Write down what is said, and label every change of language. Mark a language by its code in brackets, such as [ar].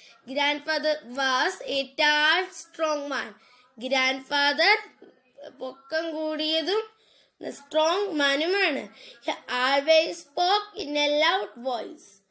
[en] Grandfather was a tall, strong man. [ml] Grandfather പൊക്കം കൂടിയതും strong മാനുമാണ്. [en] He always spoke in a loud voice.